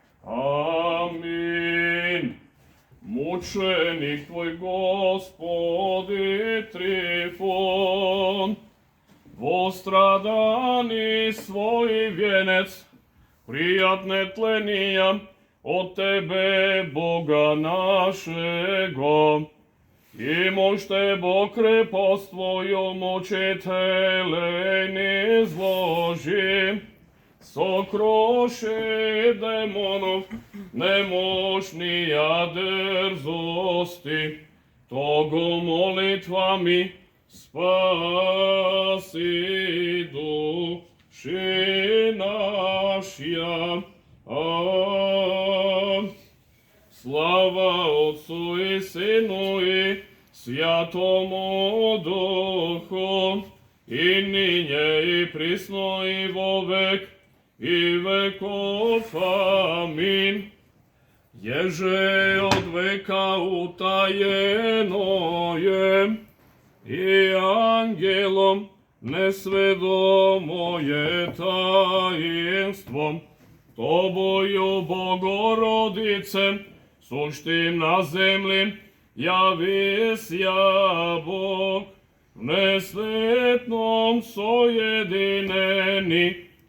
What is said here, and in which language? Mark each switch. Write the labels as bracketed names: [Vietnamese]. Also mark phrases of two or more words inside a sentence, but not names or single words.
[Church Slavic] Амин. Мученик Твој, Господи Трифон, во страдани свој венец, пријатне тленија од Тебе, Бога нашего, и можте Бог крепост Твоју мучителен изложи, сокруши демонов немощнија дрзости, того молитвами спаси души нашја. Слава Отцу и Сину и Святому Духу, и ниње и присно и во век и веков. Амин. Еже од века утаено е, и ангелом несведомо е таинство, Тобою, Богородице, суштим на земли, јавися Бог, в несветном соединени